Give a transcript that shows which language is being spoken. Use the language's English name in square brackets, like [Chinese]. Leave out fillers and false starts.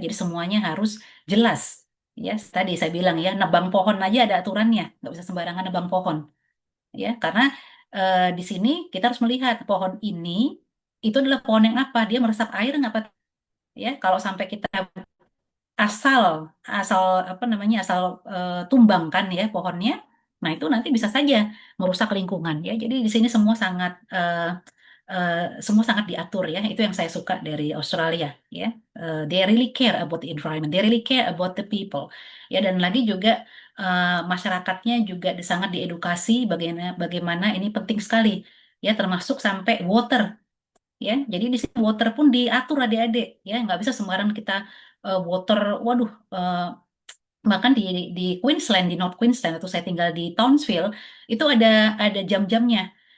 [Indonesian] Jadi semuanya harus jelas ya. Tadi saya bilang ya, nebang pohon aja ada aturannya, nggak bisa sembarangan nebang pohon ya, karena di sini kita harus melihat pohon ini itu adalah pohon yang apa, dia meresap air nggak apa ya. Kalau sampai kita asal asal apa namanya asal tumbangkan ya pohonnya, nah itu nanti bisa saja merusak lingkungan ya. Jadi di sini semua sangat diatur ya. Itu yang saya suka dari Australia ya. [English] They really care about the environment, they really care about the people ya. [Indonesian] Dan lagi juga masyarakatnya juga sangat diedukasi bagaimana bagaimana ini penting sekali ya, termasuk sampai water ya. Jadi di sini water pun diatur adik-adik ya, nggak bisa sembarang kita water, waduh, bahkan di Queensland, di North Queensland, atau saya tinggal di Townsville, itu ada jam-jamnya.